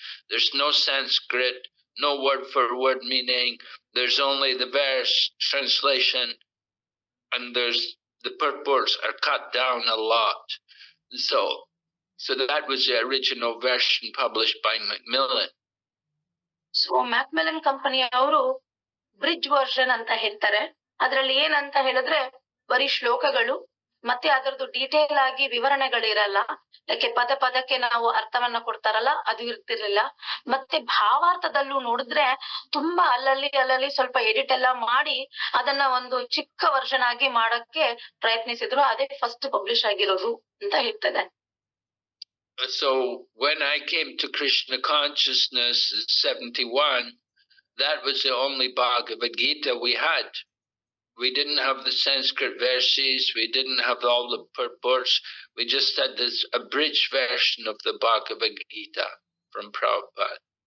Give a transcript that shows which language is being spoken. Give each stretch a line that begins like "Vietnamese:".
English: There's no Sanskrit, no word for word meaning. There's only the verse translation, and the purports are cut down a lot. So that was the original version published by Macmillan.
Kannada: So ಮ್ಯಾಕ್ಮೆಲನ್ company ಅವರು bridge version ಅಂತ ಹೇಳ್ತಾರೆ. ಅದ್ರಲ್ಲಿ ಏನಂತ ಹೇಳಿದ್ರೆ ಬರೀ ಶ್ಲೋಕಗಳು ಮತ್ತೆ ಅದರದ್ದು ಡೀಟೇಲ್ ಆಗಿ ವಿವರಣೆಗಳಿರಲ್ಲ. ಯಾಕೆ ಪದ ಪದಕ್ಕೆ ನಾವು ಅರ್ಥವನ್ನ ಕೊಡ್ತಾರಲ್ಲ, ಅದು ಇರ್ತಿರ್ಲಿಲ್ಲ. ಮತ್ತೆ ಭಾವಾರ್ಥದಲ್ಲೂ ನೋಡಿದ್ರೆ ತುಂಬಾ ಅಲ್ಲಲ್ಲಿ ಸ್ವಲ್ಪ ಎಡಿಟ್ ಎಲ್ಲ ಮಾಡಿ ಅದನ್ನ ಒಂದು ಚಿಕ್ಕ ವರ್ಷನ್ ಆಗಿ ಮಾಡಕ್ಕೆ ಪ್ರಯತ್ನಿಸಿದ್ರು. ಅದೇ ಫಸ್ಟ್ ಪಬ್ಲಿಷ್ ಆಗಿರೋದು ಅಂತ ಹೇಳ್ತದೆ.
English: So when I came to Krishna consciousness in 71, that was the only Bhagavad Gita we had. We didn't have the Sanskrit verses, we didn't have all the purports, we just had this abridged version of the Bhagavad Gita from Prabhupada.